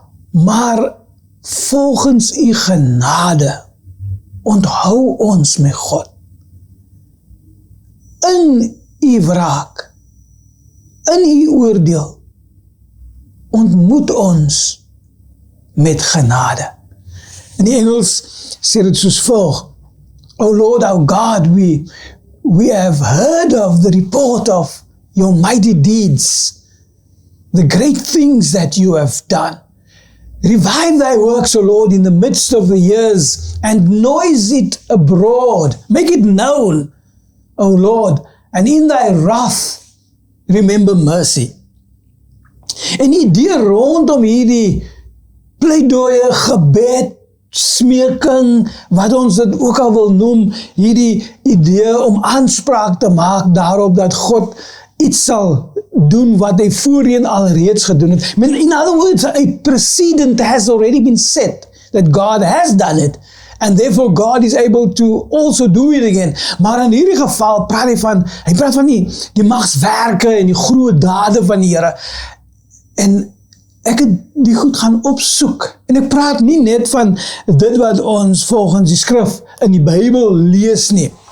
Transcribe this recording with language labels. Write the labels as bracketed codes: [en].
[af] Maar volgens u genade onthou ons met God. In u wraak, in u oordeel, ontmoet ons met genade. In die Engels sê dit soos volg, [en] O Lord our God, we have heard of the report of your mighty deeds, the great things that you have done. Revive thy works, O Lord, in the midst of the years, and noise it abroad. Make it known, O Lord, and in thy wrath remember mercy. [af] En die idee rondom hierdie pleidooie, gebed, smeking, wat ons dit ook al wil noem, hierdie idee om aanspraak te maak daarop dat God iets sal doen wat hy voorheen alreeds gedoen het. [en] In other words, a precedent has already been set, that God has done it, and therefore God is able to also do it again. [af] Maar in hierdie geval praat hy praat van die magswerke en die groot dade van die Here. En ek het die goed gaan opsoek. En ek praat nie net van dit wat ons volgens die skrif in die Bybel lees nie.